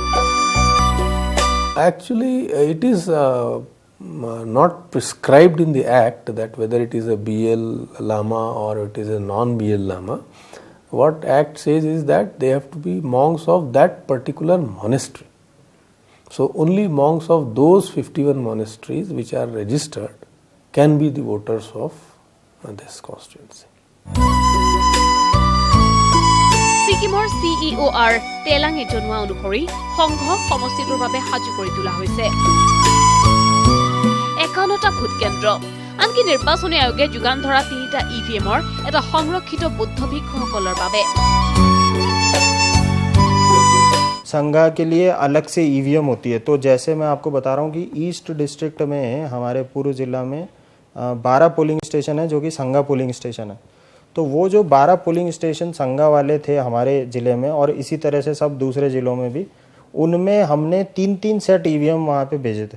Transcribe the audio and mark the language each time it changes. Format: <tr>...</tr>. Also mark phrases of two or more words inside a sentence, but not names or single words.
<en>Actually, it is not prescribed in the act that whether it is a BL Lama or it is a non-BL Lama. What act says is that they have to be monks of that particular monastery. So only monks of those 51 monasteries which are registered can be the voters of this constituency.</en> <as>ছিকিমৰ CEOR তেলাঙে জনোৱা অনুসৰি সংঘ সমষ্টিটোৰ বাবে সাজু কৰি তোলা হৈছে 51টা ভোট কেন্দ্ৰ আনকি নিৰ্বাচনী আয়োগে যোগান ধৰা 3টা EVMৰ এটা সংৰক্ষিত বৌদ্ধ ভিক্ষুসকলৰ বাবে</as> <hi>संघा के लिए अलग से ईवीएम होती है। तो जैसे मैं आपको बता रहा हूँ कि</hi> <en>east district</en> <hi>में हमारे पूर्व जिला में 12</hi> <en>polling station</en> <hi>है जो कि संघा</hi> <en>polling station</en> <hi>है। तो वो जो 12</hi> <en>polling station</en> <hi>संघा वाले थे हमारे ज़िले में और इसी तरह से सब दूसरे ज़िलों में भी उनमें हमने 3-3</hi> <en>set EVM</en> <hi>वहाँ पे भेजे थे।</hi>